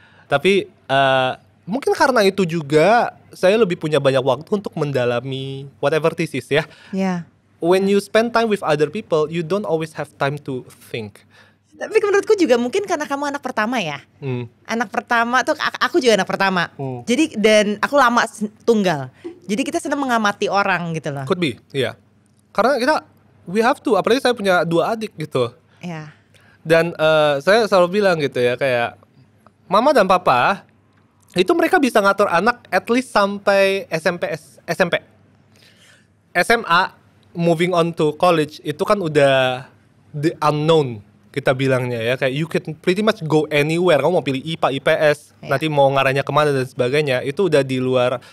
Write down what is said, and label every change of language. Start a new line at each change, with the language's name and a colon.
Indonesian: Tapi mungkin karena itu juga saya lebih punya banyak waktu untuk mendalami whatever this is ya.
English: When you spend time with other people, you don't always have time to think.
Indonesian: Tapi menurutku juga mungkin karena kamu anak pertama ya. Anak pertama tuh, aku juga anak pertama. Jadi dan aku lama tunggal. Jadi kita senang mengamati orang gitu loh. Could be, iya. Karena we have to, apalagi saya punya 2 adik gitu. Iya. Dan saya selalu bilang gitu ya, kayak mama dan papa itu mereka bisa ngatur anak at least sampai SMP.
English: SMA moving on to college itu kan udah the unknown.
Indonesian: Kita bilangnya ya, kayak you can pretty much go anywhere. Kamu mau pilih IPA, IPS, nanti mau ngarahnya kemana dan sebagainya, itu udah di luar.